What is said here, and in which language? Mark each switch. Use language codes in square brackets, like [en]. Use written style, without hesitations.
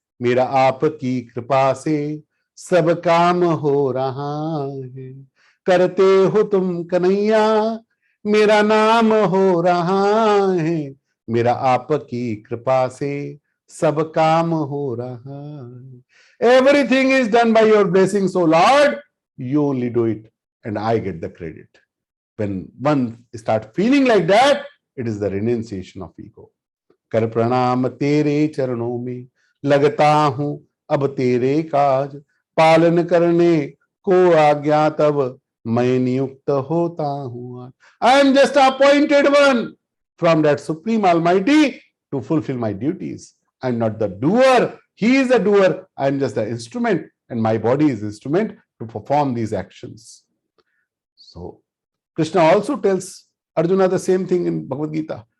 [hi] मेरा आपकी कृपा से सब काम हो रहा है. करते हो तुम कन्हैया, मेरा नाम हो रहा है. मेरा आपकी कृपा से सब काम हो रहा है. [en] Everything is done by your blessing, so Lord, you only do it and I get the credit. When one start feeling like that, it is the renunciation of ego. [hi] कर प्रणाम तेरे चरणों में, लगता हूं अब तेरे काज, पालन करने को आज्ञा तब मैं नियुक्त होता हूं. [en] I am just appointed one from that Supreme Almighty to fulfill my duties. I am not the doer. He is the doer. I am just the instrument, and my body is the instrument to perform these actions. So Krishna also tells Arjuna the same thing in Bhagavad Gita.